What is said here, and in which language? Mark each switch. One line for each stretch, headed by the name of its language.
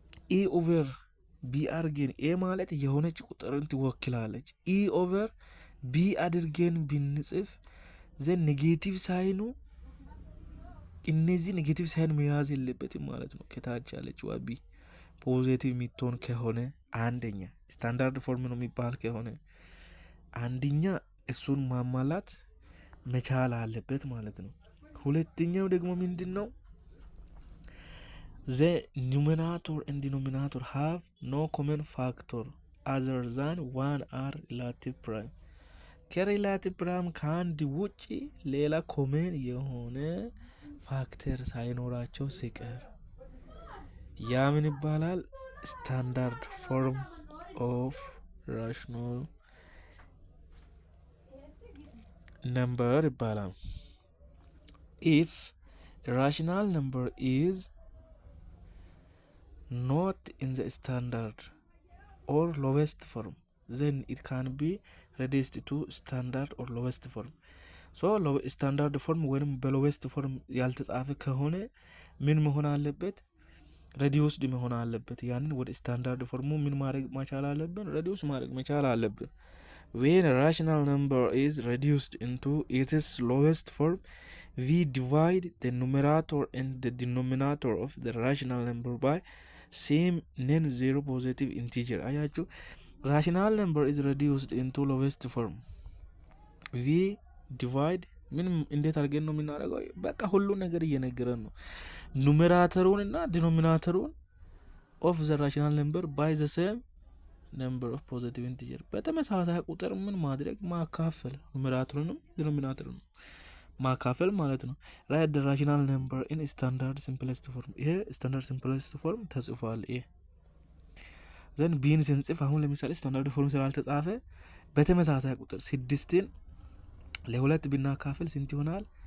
Amharic: e over b አድርገን a ማለት የሆነች ቁጥርን ትወክላለች። e over b አድርገን ብንጽፍ ዘ ኔጌቲቭ ሳይኑ እነዚህ ኔጌቲቭ ሳይን መያዝ የለበትም ማለት ነው። ከታች ያለችው b ፖዚቲቭ የሚትሆን ከሆነ አንደኛ ስታንዳርድ ፎርም ነው የሚባል ከሆነ አንደኛ እሱን ማሟላት መቻል አለበት ማለት ነው። ሁለተኛው ደግሞ ምንድነው?
English: the numerator and denominator have no common factor other than one are relative prime
Amharic: ከሪላቲቭ ፕራይም ከአንድ ውጪ ሌላ ኮመን የሆነ ፋክተር ሳይኖራቸው ሲቀር ያ ምን ይባላል?
English: ስታንዳርድ ፎርም ኦፍ ራሽናል ነምበር ይባላል። if a rational number is not in the standard or lowest form then it can be reduced to standard or lowest form so standard form
Amharic: ወይም በሎዌስት ፎርም ያልተጻፈ ከሆነ ምን መሆን አለበት? reduced መሆን አለበት። ያንን ወደ ስታንዳርድ ፎርሙ ምን ማድረግ መቻል አለብን?
English: reduce
Amharic: ማድረግ መቻል አለብን።
English: when a rational number is reduced into its lowest form we divide the numerator and the denominator of the rational number by same non-zero positive integer
Amharic: አያችሁ
English: rational number is reduced into lowest form we divide
Amharic: ምን እንዴት አድርገን ነው የምናደርገው? በቃ ሁሉ ነገር እየነገረን ነው። ኑሜራተሩን እና ዲኖሚናተሩን
English: of the rational number by the same number of positive integer
Amharic: በተመሳሳይ ቁጥር ምን ማድረግ ማካፈል ኑሜራተሩንም ዲኖሚናተሩንም ማካፈል ማለት ነው።
English: write the rational number in standard simplest form
Amharic: ይሄ standard simplest form ተጽፏል። ይሄ ዘን ቢን ስንጽፍ አሁን ለምሳሌ ስታንዳርድ ፎርም ስላልተጻፈ በተመሳሳይ ቁጥር 6ን ለሁለት ብናካፍል ስንት ይሆናል?